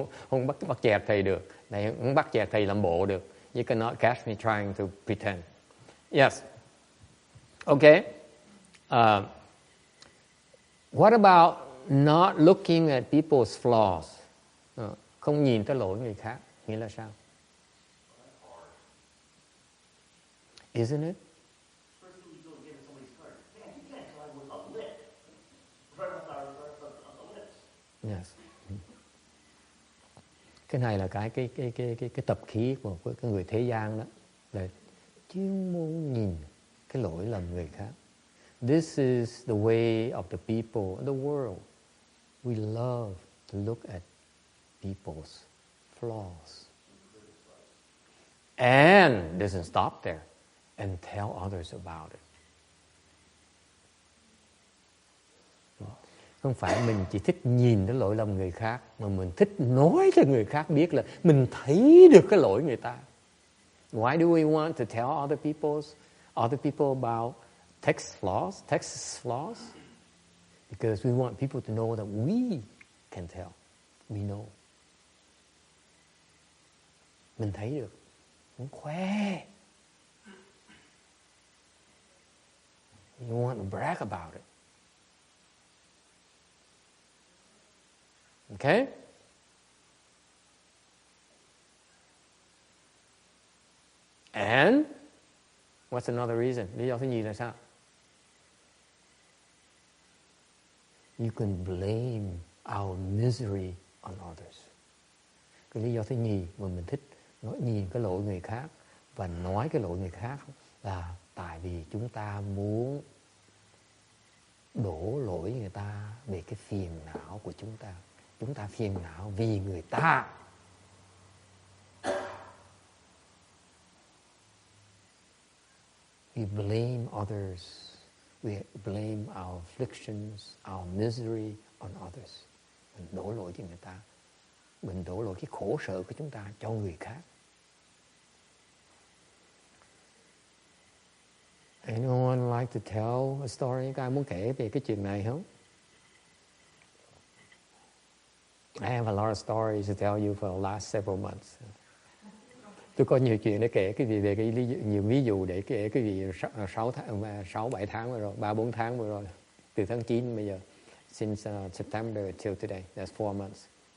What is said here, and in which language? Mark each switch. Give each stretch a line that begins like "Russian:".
Vietnamese: không bắt chẹt thầy được. Thầy không bắt chẹt thầy làm bộ được.
English: You cannot catch me trying to pretend. Yes. Okay. What about not looking at people's flaws?
Vietnamese: Không nhìn tới lỗi người khác. Nghĩa là sao?
English: Isn't it? Yes.
Vietnamese: Cái này là cái tập khí của cái người thế gian đó, là chuyên môn nhìn cái lỗi lầm người khác.
English: This is the way of the people of the world. We love to look at people's flaws. And doesn't stop there. And tell others about it.
Vietnamese: Không phải mình chỉ thích nhìn cái lỗi lầm người khác, mà mình thích nói cho người khác biết là mình thấy được cái lỗi người ta.
English: Why do we want to tell other people about Tex's flaws? Because we want people to know that we can tell. We know.
Vietnamese: Mình thấy được. Muốn khoe.
English: You want to brag about it. Okay? And what's another reason?
Vietnamese: Lý do thứ nhì là sao?
English: You can blame our misery on others.
Vietnamese: Cái lý do thứ nhì mà mình thích nhìn cái lỗi người khác và nói cái lỗi người khác là tại vì chúng ta muốn đổ lỗi người ta về cái phiền não của chúng ta. Chúng ta phiền não vì người ta.
English: We blame others. We blame our afflictions, our misery on others.
Vietnamese: Mình đổ lỗi cho người ta. Mình đổ lỗi cái khổ sở của chúng ta cho người khác.
English: Anyone like to tell a story?
Vietnamese: Các ai muốn kể về cái chuyện này không?
English: I have a lot of stories to tell you for the last several months.
Vietnamese: Tôi có nhiều chuyện để kể cái gì về cái nhiều ví dụ để kể cái gì 6-7 tháng vừa rồi, 3-4 tháng vừa rồi, từ tháng 9 bây giờ,
English: since September till today, that's 4 months.